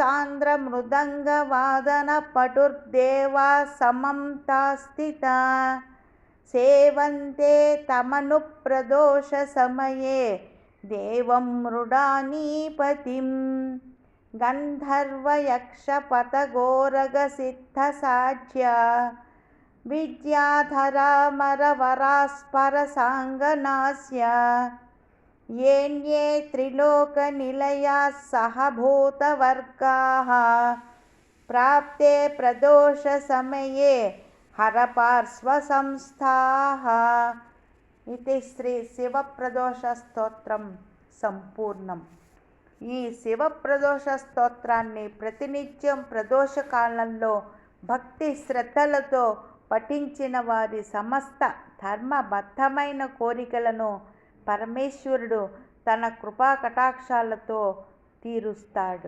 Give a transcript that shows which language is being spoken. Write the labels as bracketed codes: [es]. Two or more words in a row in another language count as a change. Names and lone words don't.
[sa] సాంద్రమృదంగవాదనపటుర్దేవా సమం తాస్థితా సేవంతే తమనుప్రదోషసమయే దేవం మృడానీపతిం గంధర్వయక్షపతగోరగసిద్ధసాధ్యా విద్యాధరామరవరాస్పరసాంగనాస్య येन्ये त्रिलोकनिलयाः सहभूतवर्गाः प्राप्ते प्रदोषसमये हरपार्श्वसंस्थाः इति శ్రీ శివప్రదోష స్తోత్రం సంపూర్ణం. [te] ఈ శివప్రదోష స్తోత్రాన్ని ప్రతినిత్యం ప్రదోష కాలంలో భక్తి శ్రద్ధలతో పఠించిన వారి సమస్త ధర్మబద్ధమైన కోరికలను పరమేశ్వరుడు తన కృపా కటాక్షాలతో తీరుస్తాడు.